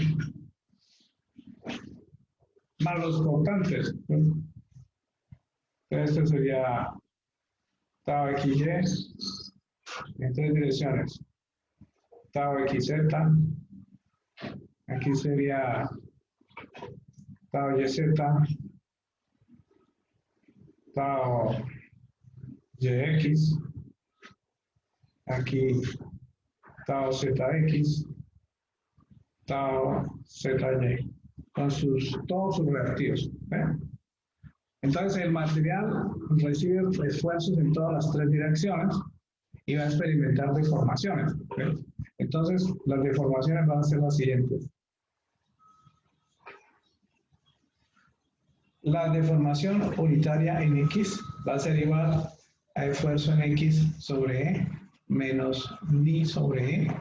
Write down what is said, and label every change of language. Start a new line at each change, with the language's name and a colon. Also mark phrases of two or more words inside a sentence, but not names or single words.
Spanish: Más los cortantes. Este sería tau XY en tres direcciones. Tau XZ. Aquí sería tau YZ. Tau YX. Aquí tau ZX. Tau ZY. Con todos sus reactivos. Entonces el material recibe esfuerzos en todas las tres direcciones y va a experimentar deformaciones. Entonces las deformaciones van a ser las siguientes. La deformación unitaria en X va a ser igual a esfuerzo en X sobre E menos ni sobre E.